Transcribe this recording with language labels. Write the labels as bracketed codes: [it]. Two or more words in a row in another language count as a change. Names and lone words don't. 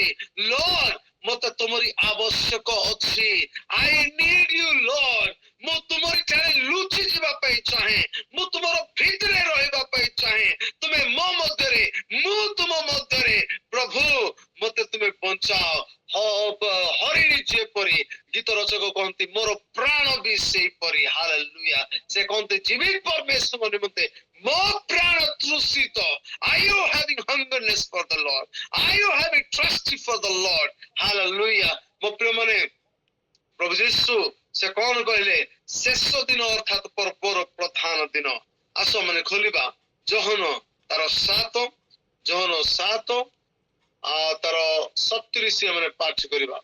[or] Lord ମତେ ତୁମରି ଆବଶ୍ୟକ ଅଛି। [en] I need you Lord. [or] ମୁଁ ତୁମରି ଠାରେ ଲୁଚି ଯିବା ପାଇଁ ଚାହେଁ, ମୁଁ ତୁମର ଭିତରେ ରହିବା ପାଇଁ ଚାହେଁ। ତୁମେ ମୋ ମଧ୍ୟରେ, ମୁଁ ତୁମ ମଧ୍ୟରେ। ପ୍ରଭୁ ମତେ ତୁମେ ବଞ୍ଚାଅ। ହରିଣୀ ଯେପରି ଗୀତ ରଚକ କହନ୍ତି ମୋର ପ୍ରାଣ ବି ସେଇପରି। ହାଲେଲୁୟା। ସେ କହନ୍ତି ଜୀବିତ ପରମେଶ୍ୱର ନିମନ୍ତେ ମୋ ପ୍ରାଣ ତୃଷିତ। [en] Are you having hungerness for the Lord? Are you having thirsty for the Lord? [or] Hallelujah. ମୋ ପ୍ରିୟ ମାନେ ପ୍ରଭୁ ଯୀଶୁ ସେ କଣ କହିଲେ? ଶେଷ ଦିନ ଅର୍ଥାତ ପର୍ବର ପ୍ରଧାନ ଦିନ। ଆସ ମାନେ ଖୋଲିବା ଯୋହନ ତାର 7 ତାର 37 ଆମେ ପାଠ କରିବା।